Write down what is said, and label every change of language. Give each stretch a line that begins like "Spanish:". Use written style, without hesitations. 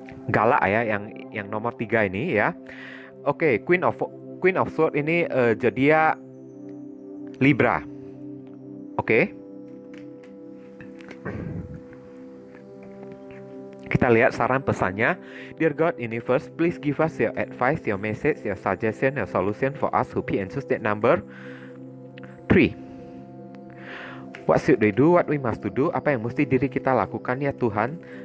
Indonesian: Galak ya yang nomor 3 ini ya. Oke, Queen of Swords ini zodiak Libra. Oke. Kita lihat saran pesannya.
English: Dear God, Universe, please give us your advice, your message, your suggestion, your solution for us who pick and choose that number 3. What should we do? What we must to do?
Indonesian: Apa yang mesti diri kita lakukan ya Tuhan?